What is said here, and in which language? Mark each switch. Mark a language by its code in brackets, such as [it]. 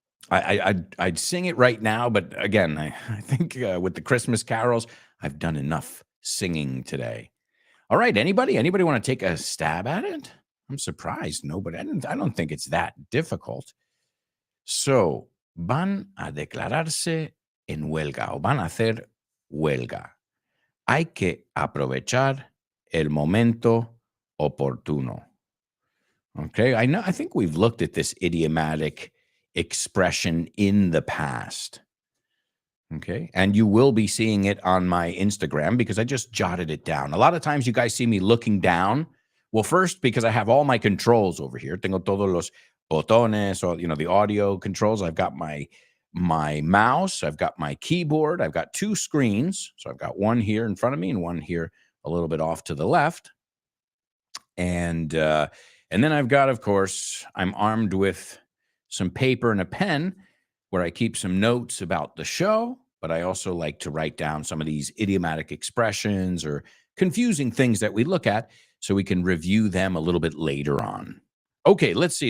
[en] I'd sing it right now, but again, I think with the Christmas carols, I've done enough singing today. All right, anybody want to take a stab at it? I'm surprised nobody. I don't think it's that difficult. [es] So, van a declararse en huelga o van a hacer huelga. Hay que aprovechar el momento oportuno. [en] Okay, I think we've looked at this idiomatic expression in the past. Okay, and you will be seeing it on my Instagram because I just jotted it down. A lot of times you guys see me looking down. Well, first, because I have all my controls over here. [es] Tengo todos los botones, [en] or the audio controls. I've got my mouse, I've got my keyboard, I've got two screens. So I've got one here in front of me and one here a little bit off to the left. And then I've got, of course, I'm armed with some paper and a pen where I keep some notes about the show, but I also like to write down some of these idiomatic expressions or confusing things that we look at so we can review them a little bit later on. Okay, let's see.